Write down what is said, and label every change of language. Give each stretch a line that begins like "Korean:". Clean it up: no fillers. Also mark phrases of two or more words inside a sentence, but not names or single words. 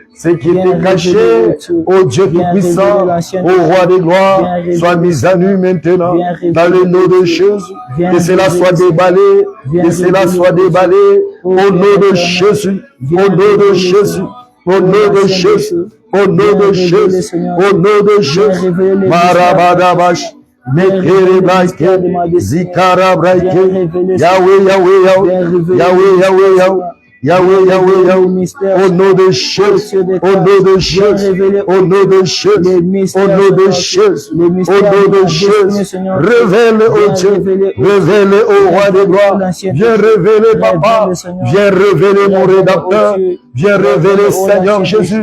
French: Ce qui était caché, oh Dieu Tout-Puissant, au Roi des gloires, soit mis à nu maintenant dans le nom de Jésus. Que cela soit déballé. Que cela soit déballé au nom de Jésus. Au nom de Jésus. Au nom de Jésus. Au nom de Jésus, au nom de Jésus, Marabadabash, Mekerebraike, Zikarabraike, Yahweh, Yahweh, Yahweh, Yahweh, Yahweh, Yahweh, Yahweh, Yahweh, au nom de Jésus, au nom de Jésus, au nom de Jésus, au nom de Jésus, au nom de Jésus, révèle au Dieu, révèle au Roi des gloires, viens révéler Papa, viens révéler mon rédacteur, viens révéler Seigneur Jésus.